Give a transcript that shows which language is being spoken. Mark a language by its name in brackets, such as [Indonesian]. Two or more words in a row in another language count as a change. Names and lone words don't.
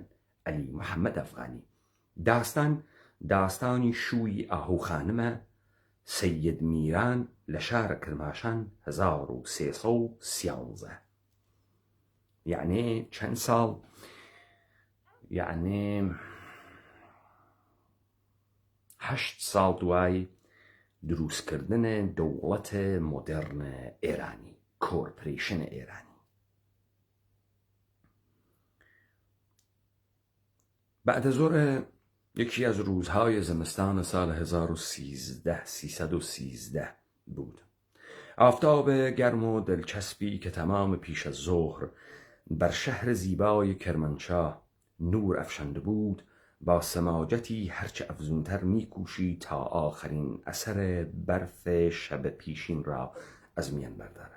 [Central Kurdish] عەلی محەممەد ئەفغانی داستانی شووی ئاهوخانمە سەید میران لە شارە کرماشان 1313 یعنی چەند ساڵ، یعنی 8 ساڵ دوای دروستکردنە دەوڵەتە مۆدێرنە ئێرانی، کۆرپۆرێشنە ئێرانی. [Persian] بعد زۆر یەکی از روزهای زمستان سال 1313 بود. آفتاب گرم و دلچسبی که تمام پیش از ظهر بر شهر زیبای کرمانشاه نور افشانده بود با سماجتی هرچه افزونتر میکوشید تا آخرین اثر برف شب پیشین را از میان بردارد.